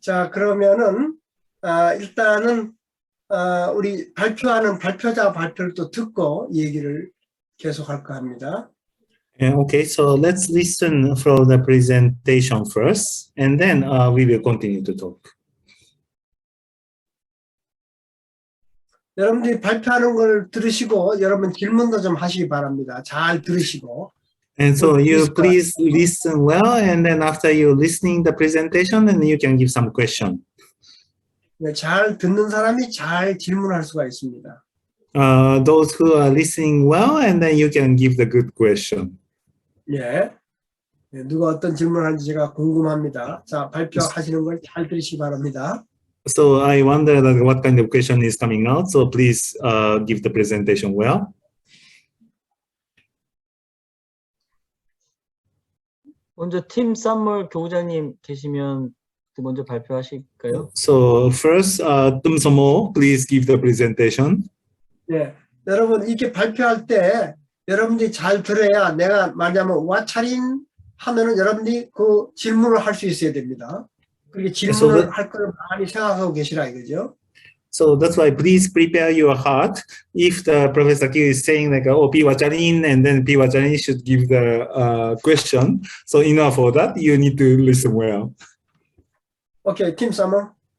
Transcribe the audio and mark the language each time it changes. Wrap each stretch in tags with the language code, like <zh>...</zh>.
<ko>자, 그러면은 일단은 우리 발표하는 발표자 발표를 또 듣고 얘기를 계속할까 합니다.</ko> <en>Okay, so let's listen for the presentation first, and then we will continue to talk.</en> <ko>여러분들이 발표하는 걸 들으시고 여러분 질문도 좀 하시기 바랍니다. 잘 들으시고.</ko> <en>And so you please listen well, and then after you listening the presentation, then you can give some question.</en> <ko>네, 잘 듣는 사람이 잘 질문할 수가 있습니다.</ko> <en>Those who are listening well, and then you can give the good question.</en> <ko>예. 네, 누가 어떤 질문하는지 제가 궁금합니다. 자, 발표하시는 걸 잘 들으시기 바랍니다.</ko> <en>So I wonder that what kind of question is coming out. So please give the presentation well.</en> <ko>먼저 팀 썸머 교우장님 계시면 먼저 발표하실까요?</ko> <en>So first, Tum Somo, please give the presentation.</en> <ko>네, 여러분 이렇게 발표할 때 여러분들이 잘 들어야 내가 말하자면 와차린 하면은 여러분들이 그 질문을 할 수 있어야 됩니다. 그렇게</ko> <en>So</en> <ko>질문을 할 걸 많이 생각하고 계시라 이거죠.</ko> <en>So that's why please prepare your heart. If the Professor Kill is saying like, oh, Piwacharin, and then Piwacharin should give the question. So in order for that, you need to listen well.</en> <ko>오케이, 팀 서머.</ko>